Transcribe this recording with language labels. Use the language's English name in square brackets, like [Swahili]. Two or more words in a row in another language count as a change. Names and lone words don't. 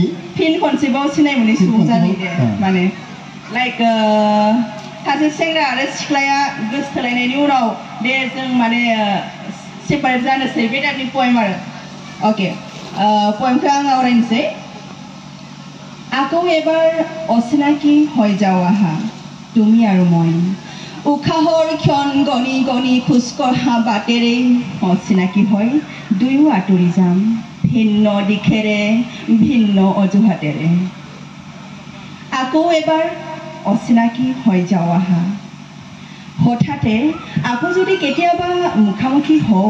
[Bodo] फिन खनसेबाव सिनाय मोनै सुबुं जानि दे माने लाइक सासे सेंग्रा आरो सिख्लाया गोसोथोलायनायनि उनाव दे जों माने सेपारेट जानोसै बे टाइपनि पएम आरो अके पएमखौ आं [Assamese] आवरायनोसै আকৌ এবাৰ অচিনাকি হৈ যাওঁ আহা তুমি আৰু মই উশাহৰ ক্ষণ গণি গণি খোজকঢ়া বাটেৰে অচিনাকি হয় দুয়ো আঁতৰি যাম ভিন্ন দিশেৰে ভিন্ন অজুহাতেৰে আকৌ এবাৰ অচিনাকি হৈ যাওঁ আহা হঠাতে আকৌ যদি কেতিয়াবা মুখামুখি হওঁ